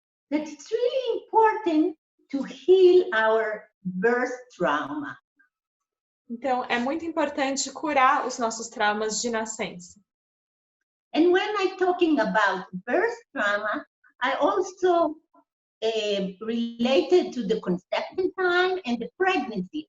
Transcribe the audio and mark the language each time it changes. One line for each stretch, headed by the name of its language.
English: That it's really important to heal our birth trauma.
Portuguese: Então, é muito importante curar os nossos traumas de nascença.
English: And when I'm talking about birth trauma, I also related to the conception time and the pregnancy.